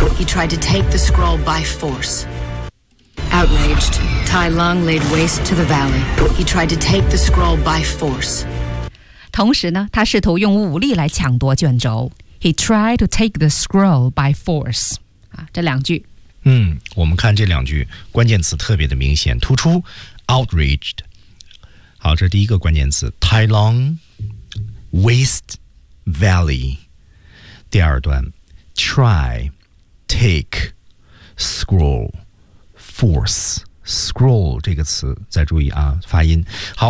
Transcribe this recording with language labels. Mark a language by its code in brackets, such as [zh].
[en] He tried to take the scroll by force. Outraged, Tai Lung laid waste to the valley. He tried to take the scroll by force. [zh] 同时呢，他试图用武力来抢夺卷轴。 [en] He tried to take the scroll by force. [zh] 啊，这两句。嗯，我们看这两句关键词特别的明显突出。 Outraged. 好，这是第一个关键词。 [en] Tai Lung waste valley. [zh] 第二段 [en] try take scroll force scroll [zh] 这个词再注意啊，发音好。